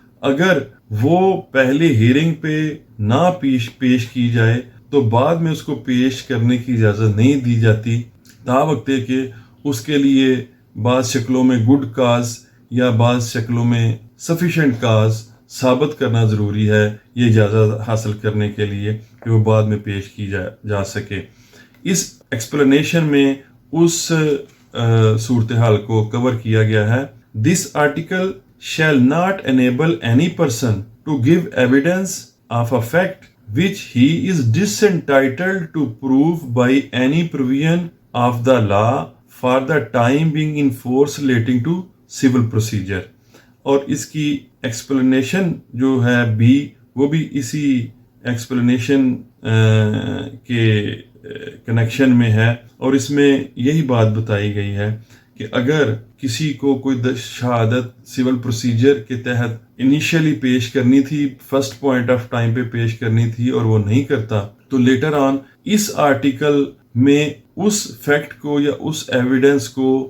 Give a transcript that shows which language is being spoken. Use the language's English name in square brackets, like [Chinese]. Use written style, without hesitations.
[Urdu] اگر وہ پہلے ہیئرنگ پہ نہ پیش کی جائے تو بعد میں اس کو پیش کرنے کی اجازت نہیں دی جاتی، تا وقت کہ اس کے لیے بعض شکلوں میں گڈ کاز یا بعض شکلوں میں سفیشینٹ کاز ثابت کرنا ضروری ہے یہ اجازت حاصل کرنے کے لیے کہ وہ بعد میں پیش کی جا سکے. اس ایکسپلینیشن میں اس صورتحال کو کور کیا گیا ہے. This article [English] shall not enable any person to give evidence of a fact which he is disentitled to prove by any provision of the law for the time being in force relating to civil procedure. [Urdu] اور اس کی explanation جو ہے بھی وہ بھی اسی explanation کے connection میں ہے، اور اس میں یہی بات بتائی گئی ہے کہ اگر کسی کو کوئی شہادت سول پروسیجر کے تحت انیشیلی پیش کرنی تھی، فرسٹ پوائنٹ آف ٹائم پہ پیش کرنی تھی اور وہ نہیں کرتا، تو لیٹر آن اس آرٹیکل میں اس فیکٹ کو یا اس ایویڈنس کو